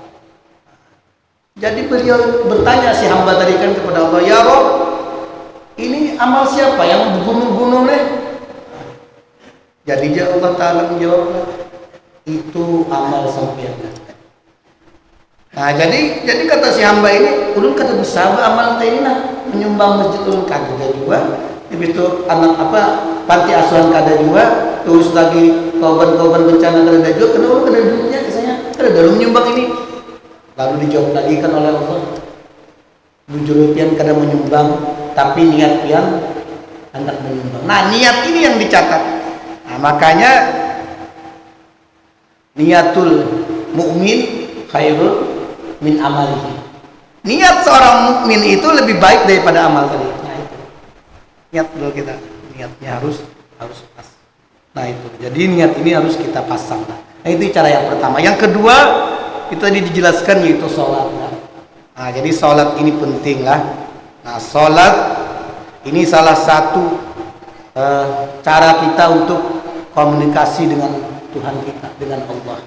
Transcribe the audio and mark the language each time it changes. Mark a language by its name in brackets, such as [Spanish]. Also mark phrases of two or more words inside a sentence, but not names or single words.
[Indonesian] Jadi beliau bertanya si hamba tadi kan kepada Allah, [Arabic] يا رب, [Indonesian] ini amal siapa yang bergunung-gunung nih? Jadi Allah Ta'ala menjawab, itu amal sampean. [Banjar] Nah, jadi kata si hamba ini, ulun kada bisa amal ini nah, menyumbang masjid ulun kada juga. Itu anak panti asuhan kada juga, terus lagi korban-korban bencana kada juga, kenapa ulun kada duitnya saya kada dalam menyumbang ini. Lalu dijawab lagi kan oleh Allah, bujur pian kada menyumbang, tapi niat pian hendak menyumbang. [Indonesian] Nah, niat ini yang dicatat. [Arabic] Nah, makanya نية المؤمن خير من عمله. [Indonesian] Niat seorang mukmin itu lebih baik daripada amal tadi. Nah, itu. Niat dulu kita, niatnya harus pas. Nah, itu. Jadi niat ini harus kita pasang. Nah, itu cara yang pertama. Yang kedua, itu tadi dijelaskan yaitu sholat. Nah, jadi sholat ini penting lah. Nah, sholat ini salah satu cara kita untuk komunikasi dengan Tuhan kita, dengan Allah.